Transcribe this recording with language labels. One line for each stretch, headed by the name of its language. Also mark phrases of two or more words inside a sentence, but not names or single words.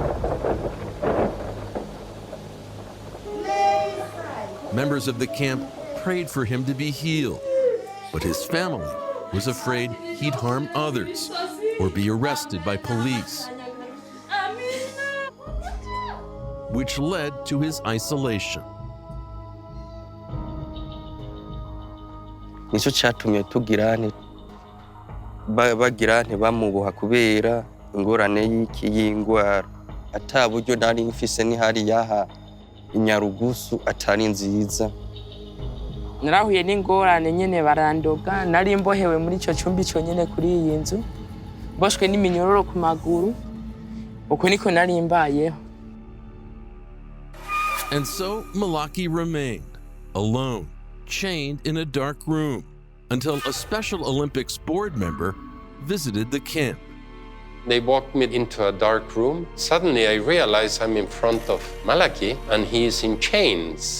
English: Members of the camp prayed for him to be healed, but his family was afraid he'd harm others or be arrested by police, which led to his isolation.
Rundi: Nico cyatumye bagira bamuboha kubera ingorane y'ingwara. Ata buryo nari mfise ni hari yaha Nyarugusu atari nziza. Narahuye n'ingorane nyene barandoga, nari mbohewe muri ico cumbi cyonyene kuri iyi nzu, boshwe n'iminyororo ku maguru, uko niko nari mbayeho.
English: And so Malachie remained alone, chained in a dark room, until a Special Olympics board member visited the camp. They walked me into a dark room. Suddenly I realized I'm in front of Malachie and he is in chains.